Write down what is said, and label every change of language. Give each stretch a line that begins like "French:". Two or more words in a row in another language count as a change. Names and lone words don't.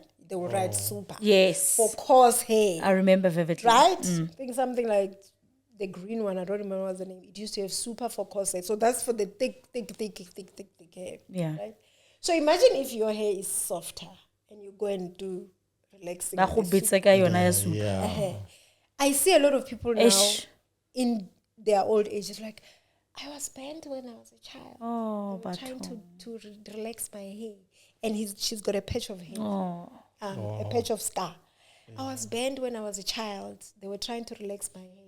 English: They will write super. Yes. For coarse hair. I remember vividly. Right? I think something like the green one. I don't remember what's the name. It used to have super for corset. So that's for the thick hair. Yeah. Right? So imagine if your hair is softer and you go and do relaxing.
Northern Sotho: Ba go betsa ka yona ya suit.
English: I see a lot of people now Eish. in their old age. It's like, I was bent when I was a child. Oh, They were trying to relax my hair. And she's got a patch of hair. A patch of scar. I was bent when I was a child. They were trying to relax my hair.